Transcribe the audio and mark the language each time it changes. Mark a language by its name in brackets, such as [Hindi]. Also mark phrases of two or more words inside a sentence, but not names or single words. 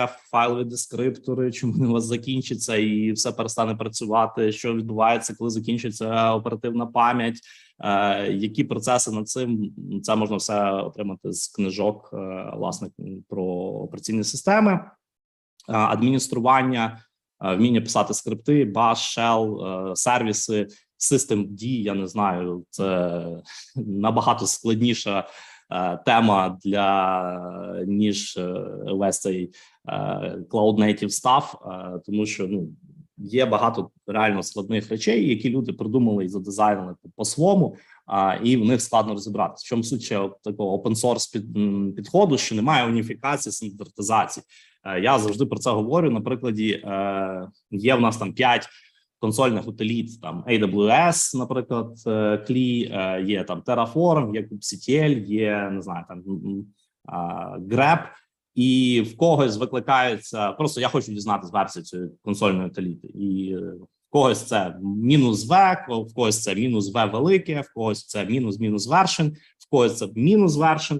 [Ukrainian] файлові дескриптори, чому вони у вас закінчаться і все перестане працювати, що відбувається, коли закінчиться оперативна пам'ять, які процеси над цим, це можна все отримати з книжок, власне, про операційні системи, адміністрування, вміння писати скрипти, bash, shell, сервіси, systemd, я не знаю, це набагато складніша тема ніж весь цей [English] cloud-native stuff, [Ukrainian] тому що є багато реально складних речей, які люди придумали і задизайнили по-своєму, і в них складно розібратися. В чому суть ще такого open-source підходу, що немає уніфікації, стандартизації. Я завжди про це говорю. На прикладі, є в нас там 5 консольних утиліт, там AWS, наприклад, CLI, є там Terraform, є kubectl, є, не знаю, там grep, і в когось викликається, просто я хочу дізнатися версію цієї консольної утиліти, і в когось це мінус V, в когось це мінус V велике, в когось це мінус version, в когось це мінус version.